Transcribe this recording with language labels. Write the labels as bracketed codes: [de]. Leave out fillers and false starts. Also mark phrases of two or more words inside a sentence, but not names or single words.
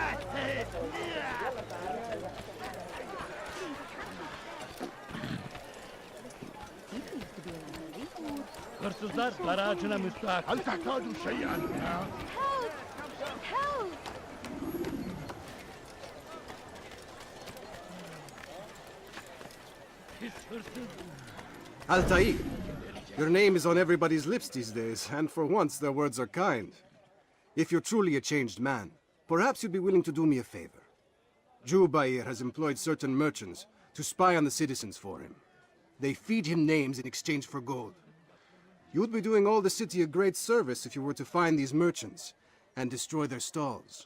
[tr] Hırsızlar barajına müstahak. [ar] هل تحتاج شيئا؟ [en] Help! Help! [tr] Pis hırsız. [en] Altaïr, your name is on everybody's lips these days, and for once their words are kind. If you're truly a changed man, perhaps you'd be willing to do me a favor. Jubair has employed certain merchants to spy on the citizens for him. They feed him names in exchange for gold. You'd be doing all the city a great service if you were to find these merchants and destroy their stalls.